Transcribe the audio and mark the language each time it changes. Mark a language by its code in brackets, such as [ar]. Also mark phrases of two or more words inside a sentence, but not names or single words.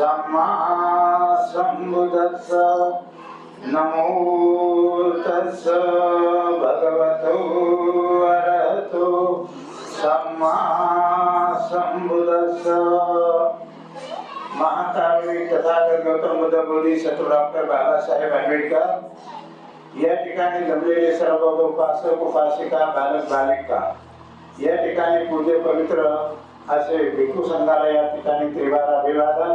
[pi] सम्मा संबुद्धस्स नमो तस्स भगवतो अरहतो सम्मा संबुद्धस्स। [mr] महाकारुणिक तथागत गौतम बुद्ध बोधिसत्व डॉक्टर बाबासाहेब आंबेडकर या ठिकाणी जमलेले सर्व उपासक उपासिका बालक बालिका या ठिकाणी पूज्य पवित्र असे भिक्खू संघाला या ठिकाणी त्रिवार अभिवादन।